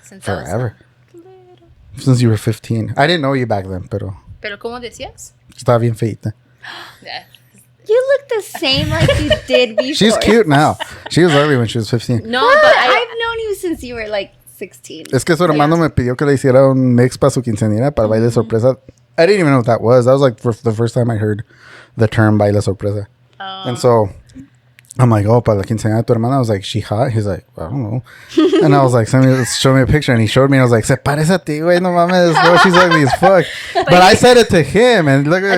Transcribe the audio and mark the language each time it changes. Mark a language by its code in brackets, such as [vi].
[en] Since I was- forever. Since you were 15. I didn't know you back then, [es] pero Pero ¿cómo decías? estaba bien feita. [en] Yeah. You look the same like you did before. She's cute now. She was ugly when she was 15. No, What? but I've known you since you were like 16. [es] Es que su hermano me pidió que le hiciera un mix para su quinceañera, para baile sorpresa. [en] I didn't even know what that was. That was like for the first time I heard the term baile sorpresa. And so I'm like, oh, [es] para la quinceañera de tu hermana. [en] I was like, she hot? He's like, I don't know. And I was like, show me a picture. And he showed me. And I was like, [es] se parece a ti, güey. No mames. [en] No, she's ugly as fuck. But I said it to him. And look at